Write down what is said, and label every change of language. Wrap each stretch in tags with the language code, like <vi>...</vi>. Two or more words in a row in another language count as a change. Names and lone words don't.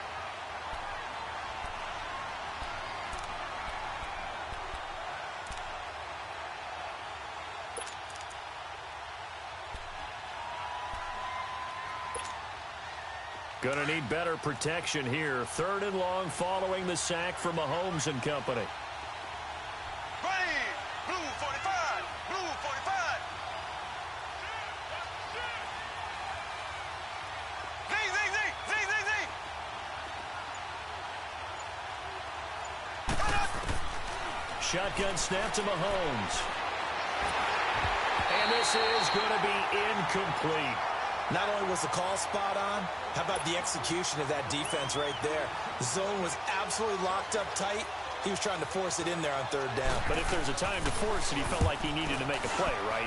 <en>Gonna need better protection here. 3rd and long following the sack from Mahomes and company. Green, blue 45, blue 45. Zing, zing, zing, zing, zing, zing. Shotgun snap to Mahomes. And this is going to be incomplete. Not only was the call spot on, how about the execution of that defense right there? The zone was absolutely locked up tight. He was trying to force it in there on 3rd down. But if there's a time to force it, he felt like he needed to make a play, right?</en>